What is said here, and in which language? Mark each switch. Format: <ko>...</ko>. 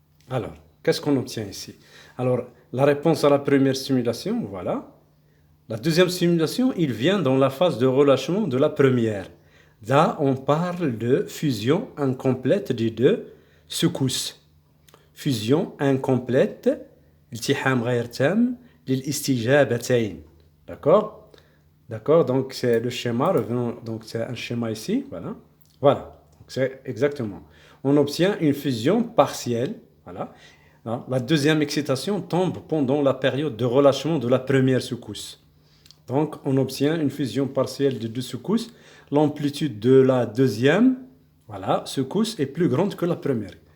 <fr>Alors, qu'est-ce qu'on obtient ici? Alors, la réponse à la première stimulation, voilà. La deuxième stimulation, il vient dans la phase de relâchement de la première. Là, on parle de fusion incomplète des deux secousses. Fusion incomplète,</fr> <ar>التحام غير تام للاستجابتين.</ar> <fr>D'accord? D'accord, donc c'est le schéma, donc c'est un schéma ici, voilà. Voilà, c'est exactement. On obtient une fusion partielle, voilà. La deuxième excitation tombe pendant la période de relâchement de la première secousse. Donc, on obtient une fusion partielle de deux secousses. L'amplitude de la deuxième, voilà, secousse est plus grande que la première.</fr>